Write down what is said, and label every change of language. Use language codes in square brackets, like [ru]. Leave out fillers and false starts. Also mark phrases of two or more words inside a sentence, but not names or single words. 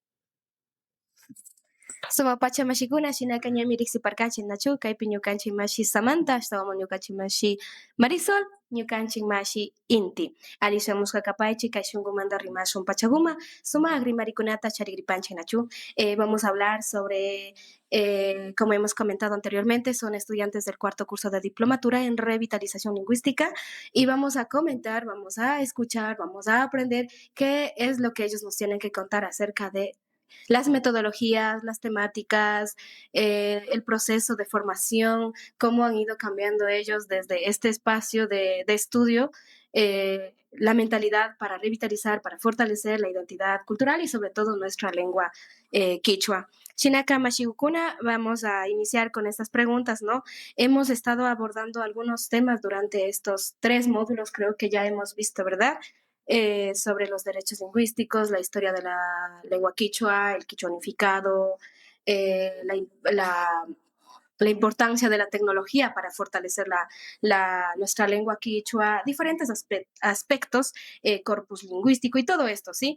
[qu] Suma pacha mashikuna shinaka ñami riqsiparkanchik nachu kaypi ñukanchik mashi Samantha ashtawan ñukanchik mashi Marisol ñukanchik mashi Inti alishamushka kapaychik kay shunqumanta rimashun pachakuma sumaq rimarikunata charikripanchik nachu. [es] Vamos a hablar sobre como hemos comentado anteriormente, son estudiantes del cuarto curso de diplomatura en revitalización lingüística y vamos a comentar, vamos a escuchar, vamos a aprender qué es lo que ellos nos tienen que contar acerca de las metodologías, las temáticas, el proceso de formación, cómo han ido cambiando ellos desde este espacio de estudio, la mentalidad para revitalizar, para fortalecer la identidad cultural y sobre todo nuestra lengua quichua. [qu] Shinaka Mashigukuna, [es] vamos a iniciar con estas preguntas, ¿no? Hemos estado abordando algunos temas durante estos 3 módulos, creo que ya hemos visto, ¿verdad? Sobre los derechos lingüísticos, la historia de la lengua quichua, el quichua unificado, la importancia de la tecnología para fortalecer nuestra lengua quichua, diferentes aspectos, corpus lingüístico y todo esto, ¿sí?